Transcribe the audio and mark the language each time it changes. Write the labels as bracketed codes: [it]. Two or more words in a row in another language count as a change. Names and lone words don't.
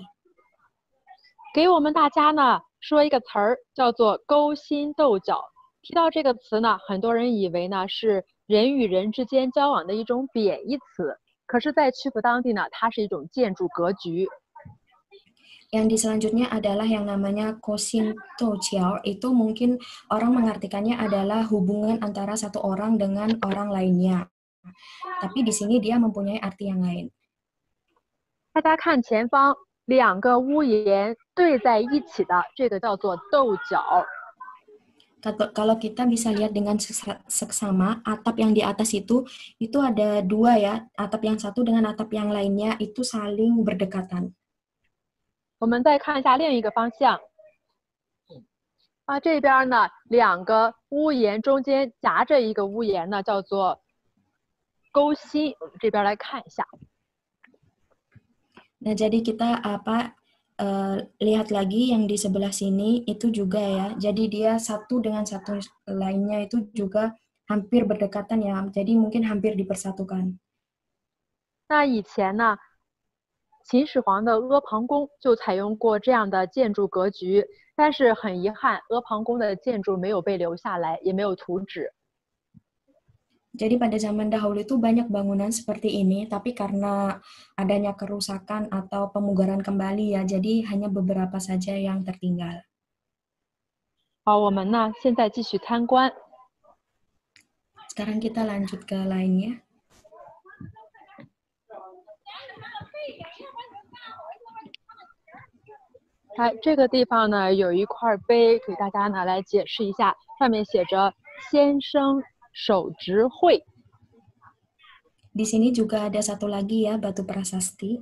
[zh] 给我们大家呢说一个词儿，叫做勾心斗角。提到这个词呢，很多人以为呢是 人与人之间交往的一种贬义词，可是，在曲阜当地呢，它是一种建筑格局。 [id] Yang di selanjutnya adalah yang namanya [zh] 勾心斗角, [id] itu mungkin orang mengartikannya adalah hubungan antara satu orang dengan orang lainnya. Tapi di sini dia mempunyai arti yang lain. [zh] 大家看前方2个屋檐对在一起的，这个叫做斗角。 [id] Kalau kita bisa lihat dengan seksama, atap yang di atas itu ada 2 ya, atap yang satu dengan atap yang lainnya itu saling berdekatan. [zh] 我们再看一下另一个方向，这边呢2个屋檐中间夹着一个屋檐呢，叫做勾心。我们这边来看一下， [id] Nah, jadi kita lihat lagi yang di sebelah sini itu juga ya. Jadi dia satu dengan satu lainnya itu juga hampir berdekatan ya. Jadi mungkin hampir dipersatukan. [zh] 那以前呢，秦始皇的阿房宫就采用过这样的建筑格局，但是很遗憾，阿房宫的建筑没有被留下来，也没有图纸。 [id] Jadi pada zaman dahulu itu banyak bangunan seperti ini, tapi karena adanya kerusakan atau pemugaran kembali ya, jadi hanya beberapa saja yang tertinggal. [zh] 好，我们呢现在继续参观。 [id] Sekarang kita lanjut ke lainnya. [zh] 这个地方呢有一块碑，给大家呢来解释一下，上面写着“先生手执会”。 [id] Di sini juga ada satu lagi ya, batu prasasti.